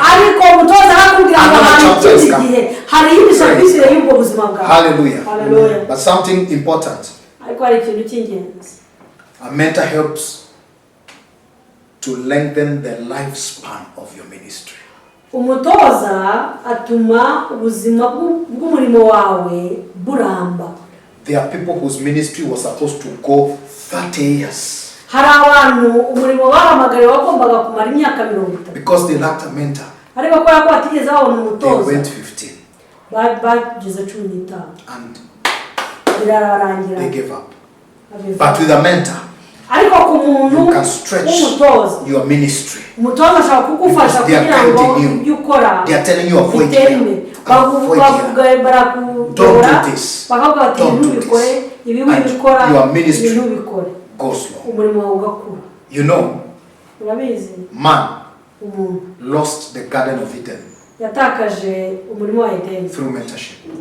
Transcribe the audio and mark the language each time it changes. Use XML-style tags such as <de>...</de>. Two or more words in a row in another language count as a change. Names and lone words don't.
<en>Another chapter is coming. Hallelujah. Hallelujah. But something important. A mentor helps to lengthen the lifespan of your ministry.</en> <rw>umutoza atuma ubuzima bw'umurimo wawe buramba.</rw> <en>There are people whose ministry was supposed to go 30 years.</en> <rw>Hari abantu umurimo bahamagariwe wagombaga kumara imyaka 30.</rw> <en>Because they lacked a mentor.</en> <rw>Ariko ko batigeze babona umutoza.</rw> <en>They went 15.</en> <rw>Bageze 15.</rw> <en>And</en> <rw>birarangira.</rw> <en>They gave up. But with a mentor,</en> <rw>ariko ku muntu</rw> <en>you can stretch your ministry.</en> <rw>Umutoza ashaka kugufasha kugira ngo ukora.</rw> <en>They are telling you avoid here. Don't do this. Don't do this. And your ministry goes slow. You know, man lost the Garden of Eden through mentorship.</en>